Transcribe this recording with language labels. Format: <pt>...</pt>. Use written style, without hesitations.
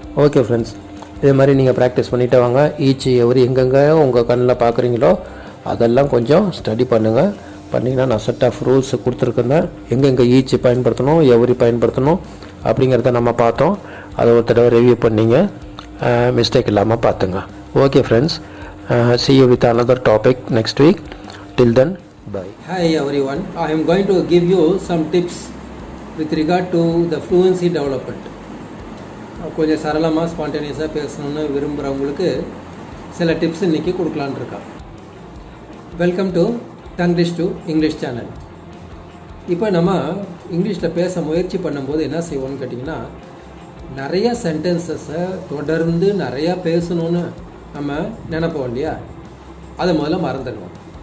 <ta>Okay friends, இதே மாதிரி நீங்கள் ப்ராக்டிஸ் பண்ணிகிட்டே வாங்க. ஈச் எவ்ரி எங்கெங்கே உங்கள் கண்ணில் பார்க்குறீங்களோ அதெல்லாம் கொஞ்சம் ஸ்டடி பண்ணுங்கள். பண்ணிங்கன்னா நான் செட் ஆஃப் ரூல்ஸ் கொடுத்துருக்கேன். எங்கெங்கே ஈச் பயன்படுத்தணும், எவ்ரி பயன்படுத்தணும் அப்படிங்கிறத நம்ம பார்த்தோம். அதை ஒரு தடவை ரிவ்யூ பண்ணிங்க, மிஸ்டேக் இல்லாமல் பார்த்துங்க.</ta> <en>Okay friends, see you with another topic next week. Till then, bye. Hi everyone, I am going to give you some tips with regard to the fluency development.</en> <ta>கொஞ்சம் சரளமாக ஸ்பான்டேனியஸாக பேசணுன்னு விரும்புகிறவங்களுக்கு சில டிப்ஸ் இன்றைக்கி கொடுக்கலான்னு இருக்கேன்.</ta> <en>Welcome to Tanglish to English channel.</en> <ta>இப்போ நம்ம இங்கிலீஷில் பேச முயற்சி பண்ணும்போது என்ன செய்வோம்னு கேட்டிங்கன்னா, நிறைய சென்டென்சஸை தொடர்ந்து நிறையா பேசணுன்னு நம்ம நினைப்போம் இல்லையா? அதை முதல்ல மறந்துடுவோம்.</ta>